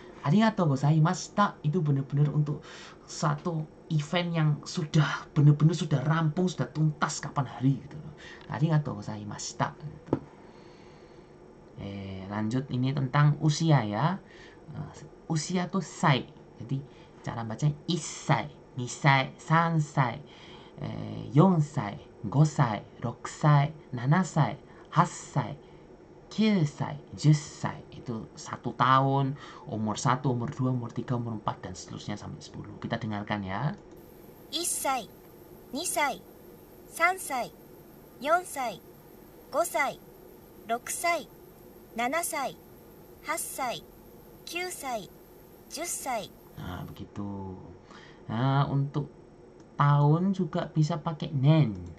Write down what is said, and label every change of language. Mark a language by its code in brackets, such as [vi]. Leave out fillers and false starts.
[ja] Arigatou gozaimashita [id] itu benar-benar untuk satu event yang sudah benar-benar sudah rampung, sudah tuntas kapan hari gitu. [ja] Arigatou gozaimashita gitu. [id] Lanjut, ini tentang usia ya. Usia tuh sai. Jadi cara bacanya [ja] 1歳、2歳、3歳、4歳、5歳、6歳、7歳、8歳、9歳、10歳. [id] Itu 1 tahun, umur 1, umur 2, umur 3, umur 4, dan seterusnya sampai 10. Kita dengarkan ya. [ja] 1歳、2歳、3歳、4歳、5歳、6歳、7歳、8歳、9歳、10歳。 [id] Nah, begitu. Nah, untuk tahun juga bisa pakai nen.